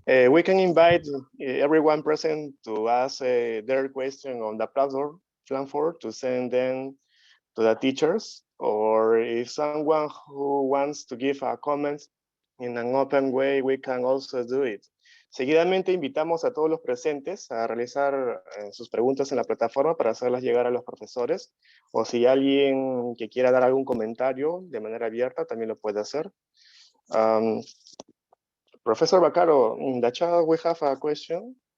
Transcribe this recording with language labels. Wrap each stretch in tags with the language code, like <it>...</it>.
<en>We can invite everyone present to ask their question on the platform to send them to the teachers, or if someone who wants to give a comment in an open way, we can also do it.</en> <es>Seguidamente invitamos a todos los presentes a realizar sus preguntas en la plataforma para hacerlas llegar a los profesores, o si alguien que quiera dar algún comentario de manera abierta también lo puede hacer.</es> <en>Professor Vaccaro, in the chat we have a question.</en>